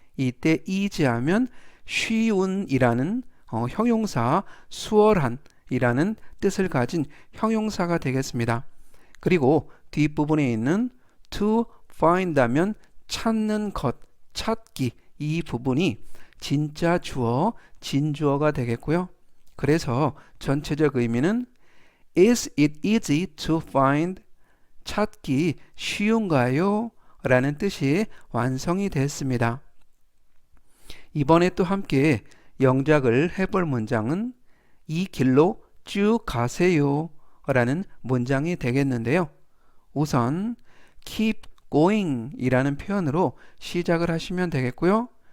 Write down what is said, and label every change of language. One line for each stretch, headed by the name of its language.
Korean: 이때 easy 하면 쉬운이라는 형용사 수월한 이라는 뜻을 가진 형용사가 되겠습니다. 그리고 뒷부분에 있는
English: to find
Korean: 하면 찾는 것, 찾기 이 부분이 진짜 주어, 진주어가 되겠고요. 그래서 전체적 의미는
English: Is it easy to find?
Korean: 찾기 쉬운가요? 라는 뜻이 완성이 됐습니다. 이번에 또 함께 영작을 해볼 문장은 이 길로 쭉 가세요 라는 문장이 되겠는데요. 우선
English: keep going
Korean: 이라는 표현으로 시작을 하시면 되겠고요.